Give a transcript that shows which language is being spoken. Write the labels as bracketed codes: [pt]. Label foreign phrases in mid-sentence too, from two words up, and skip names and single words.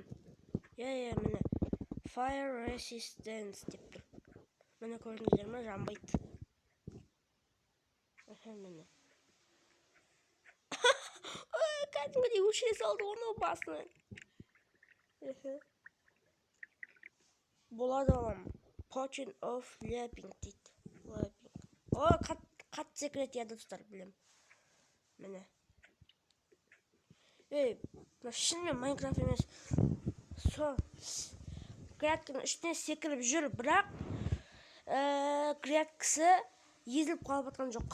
[kk] Міне. [en] Fire Resistance [kk] деп тұр. Міне көрдіңіздер ме? Жанбайды. Міне. Кәдімгідей өшіре салды оны басына. Болады олам. [en] Potion of Lapping [kk] дейді. Қатты секрет еді достар, білем. Міне. Шынымен Майнкрафт емес. Грядкінің үстіне секіріп жүр, бірақ грядкісі езіліп қалып атқан жоқ.